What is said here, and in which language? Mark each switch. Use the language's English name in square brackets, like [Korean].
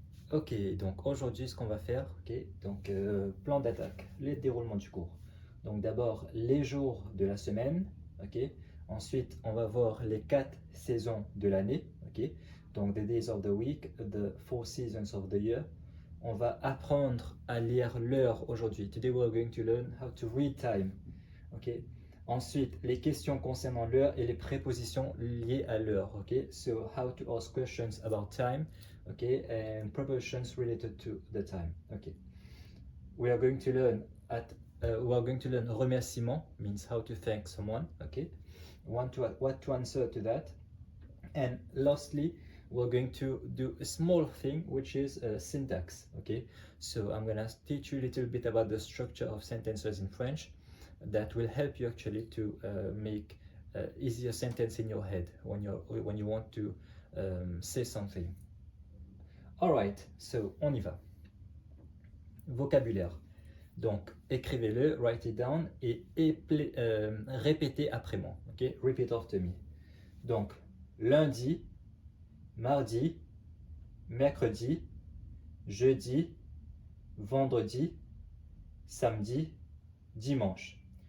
[French] Ok, donc aujourd'hui ce qu'on va faire, plan d'attaque, le déroulement du cours. Donc d'abord les jours de la semaine, ok. Ensuite on va voir les 4 saisons de l'année, ok. [English] Donc the days of the week, the 4 seasons of the year. [French] On va apprendre à lire l'heure aujourd'hui. [English] Today we are going to learn how to read time, ok. [French] Ensuite, les questions concernant l'heure et les prépositions liées à l'heure. [English] Okay? So, how to ask questions about time, okay? And prepositions related to the time. Okay. We are going to learn remerciement, means how to thank someone. Okay. What to answer to that. And lastly, we're going to do a small thing, which is syntax. Okay. So I'm gonna teach you a little bit about the structure of sentences in French. That will help you actually to make easier sentence in your head when you want to say something. All right, so [French] on y va. Vocabulaire. Donc écrivez-le, [English] write it down [French] et répétez après moi. [English] Ok, repeat after me. [French] Donc lundi, mardi, mercredi, jeudi, vendredi, samedi, dimanche.